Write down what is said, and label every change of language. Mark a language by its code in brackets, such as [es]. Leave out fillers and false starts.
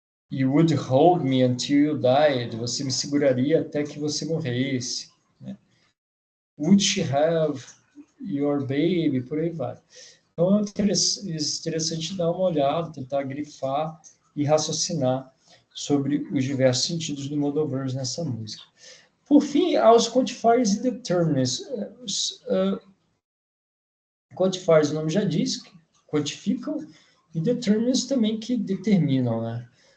[en] You would hold me until you died. [pt] Você me seguraria até que você morresse. Né? [en] Would she have your baby? [pt] Por aí vai. Então, é interessante dar uma olhada, tentar grifar e raciocinar sobre os diversos sentidos do modal verbs nessa música. Por fim, aos quantifiers e determinants. Quantifiers, o nome já diz, que quantificam, e determinants também que determinam, né?